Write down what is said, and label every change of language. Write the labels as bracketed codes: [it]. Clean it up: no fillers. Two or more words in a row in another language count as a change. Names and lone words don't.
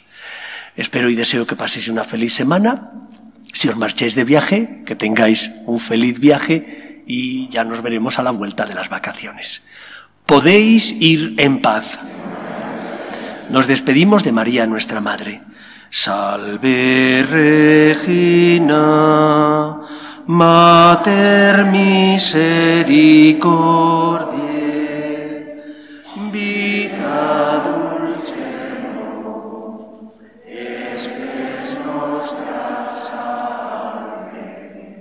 [es] Espero y deseo que paséis una feliz semana. Si os marcháis de viaje, que tengáis un feliz viaje y ya nos veremos a la vuelta de las vacaciones. Podéis ir en paz. Nos despedimos de María, nuestra Madre. [la] Salve Regina, Mater misericordiae, vita dulcedo, espes nostra salve.